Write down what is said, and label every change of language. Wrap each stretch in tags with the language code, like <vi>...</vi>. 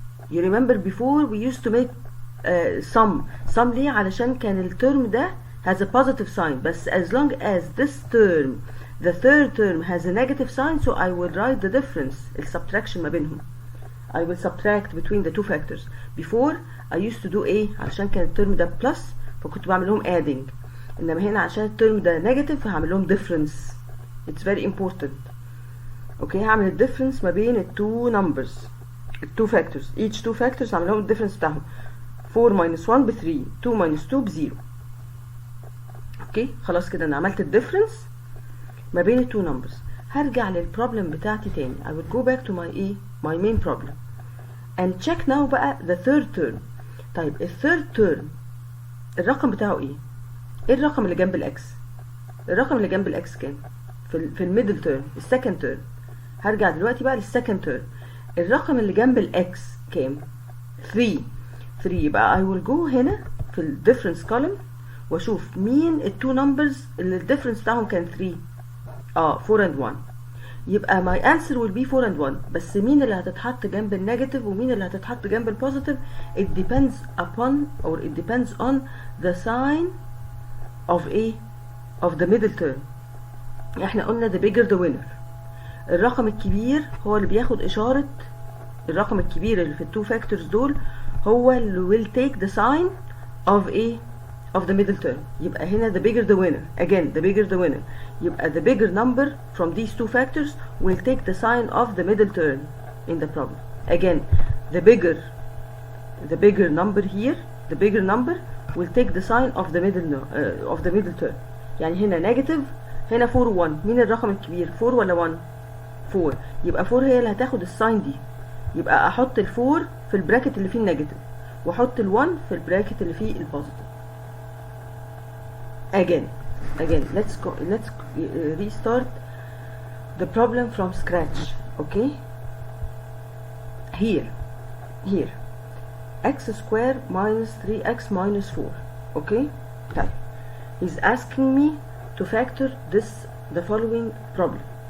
<en>You remember before we used to make sum</en> <ar>ليه علشان كان الترم ده</ar> <en>has a positive sign بس as long as this term the third term has a negative sign so I will write the difference</en> <ar>السبتراكشن ما بينهم.</ar> <en>I will subtract between the two factors. Before I used to do</en> <ar>علشان كان الترم ده plus فكنت بعمل لهم adding انما هنا عشان الترم ده نيجاتيف هعمل لهم difference.</ar> <en>It's very important.</en> <ar>اوكي هعمل الديفرنس ما بين التو نمبرز التو فاكتورز</ar> <en>each two factors</en> <ar>هعمل لهم الديفرنس بتاعهم 4 minus 1 ب 3 2 minus 2 ب 0. اوكي خلاص كده انا عملت الديفرنس ما بين التو نمبرز. هرجع للبروبلم بتاعتي تاني.</ar> <en>I will go back to my main problem and check now بقى the third term.</en> <ar>طيب الثيرد تيرم الرقم بتاعه ايه الرقم اللي جنب الاكس؟ الرقم اللي جنب الاكس كام؟ في الميدل تيرم السكند تيرم. هرجع دلوقتي بقى للسكند تيرم. الرقم اللي جنب الاكس كام؟ 3. يبقى</ar> <en>I will go</en> <ar>هنا في الديفرنس كولوم واشوف مين التو نمبرز اللي الديفرنس بتاعهم كان 3.</ar> <en>4 and 1. يبقى my answer will be 4 and 1.</en> <ar>بس مين اللي هتتحط جنب النيجاتيف ومين اللي هتتحط جنب البوزيتيف</ar> <en>it depends upon or it depends on the sign of the middle term.</en> <ar>احنا قلنا</ar> <en>the bigger the winner.</en> <ar>الرقم الكبير هو اللي بياخد اشارة الرقم الكبير اللي في التو فاكتورز دول هو اللي</ar> <en>will take the sign of the middle term. يبقى هنا the bigger the winner. Again the bigger the winner. يبقى the bigger number from these two factors will take the sign of the middle term in the problem. Again the bigger number here the bigger number will take the sign of the middle term.</en> <ar>يعني هنا negative هنا 4 1. مين الرقم الكبير 4 ولا 1؟ 4. يبقى 4 هي اللي هتاخد الساين دي. يبقى احط ال4 في البراكت اللي فيه النيجاتيف واحط ال1 في البراكت اللي فيه البوزيتيف.</ar> <en>Again let's restart the problem from scratch. Okay, here x square minus 3x minus 4. Okay, طيب he's asking me to factor the following problem.</en>